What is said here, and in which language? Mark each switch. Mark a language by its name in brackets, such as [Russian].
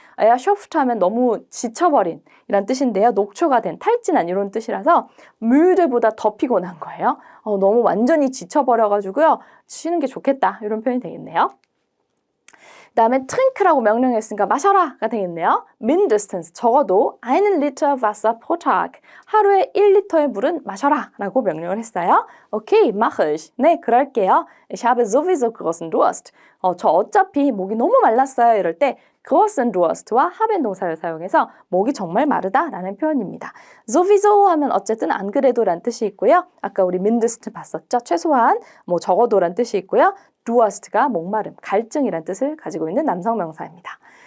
[Korean] erschöpft 하면 너무 지쳐버린 이란 뜻인데요. 녹초가 된, 탈진한 이런 뜻이라서 müde보다 더 피곤한 거예요. 너무 완전히 지쳐버려가지고요. 쉬는 게 좋겠다. 이런 표현이 되겠네요. 그 다음에 trink라고 명령했으니까 마셔라가 되겠네요. [German] mindestens [Korean] 적어도 [German] einen Liter Wasser pro Tag. [Korean] 하루에 1리터의 물은 마셔라 라고 명령을 했어요. [German] 오케이, mache ich. [Korean] 네, 그럴게요. [German] Ich habe sowieso großen Durst. [Korean] 저 어차피 목이 너무 말랐어요. 이럴 때 großen Durst와 haben 동사를 사용해서 목이 정말 마르다라는 표현입니다. sowieso 하면 어쨌든 안 그래도란 뜻이 있고요. 아까 우리 mindest 봤었죠. 최소한, 적어도란 뜻이 있고요. Durst가 목마름, 갈증이란 뜻을 가지고 있는 남성 명사입니다.